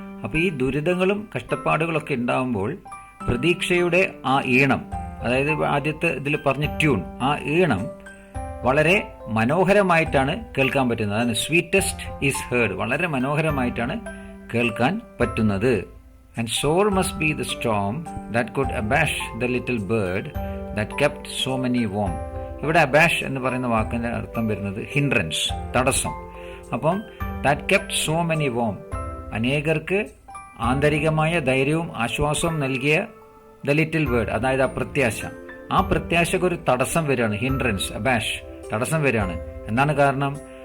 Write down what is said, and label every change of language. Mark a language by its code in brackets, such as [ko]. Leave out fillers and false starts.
[ml] അപ്പോൾ ഈ ദുരിതങ്ങളും കഷ്ടപ്പാടുകളൊക്കെ ഉണ്ടാകുമ്പോൾ പ്രതീക്ഷയുടെ ആ ഈണം, അതായത് ആദ്യത്തെ ഇതിൽ പറഞ്ഞ ട്യൂൺ, ആ ഈണം വളരെ മനോഹരമായിട്ടാണ് കേൾക്കാൻ പറ്റുന്നത്. അതാണ് [en] sweetest is heard, [ml] വളരെ മനോഹരമായിട്ടാണ് കേൾക്കാൻ പറ്റുന്നത്. [en] And sore must be the storm that could abash the little bird that kept so many warm. [ml] ഇവിടെ അബാഷ് എന്ന് പറയുന്ന വാക്കിന്റെ അർത്ഥം വരുന്നത് ഹിൻഡ്രൻസ്, തടസ്സം. അപ്പം [en] that kept so many warm, [ml] അനേകർക്ക് ആന്തരികമായ ധൈര്യവും ആശ്വാസവും നൽകിയ [en] the little bird, [ml] അതായത് ആ പ്രത്യാശ. ആ പ്രത്യാശക്ക് ഒരു തടസ്സം വരികയാണ്, ഹിൻഡ്രൻസ്, അബാഷ്, തടസ്സം വരികയാണ്. എന്താണ് കാരണം?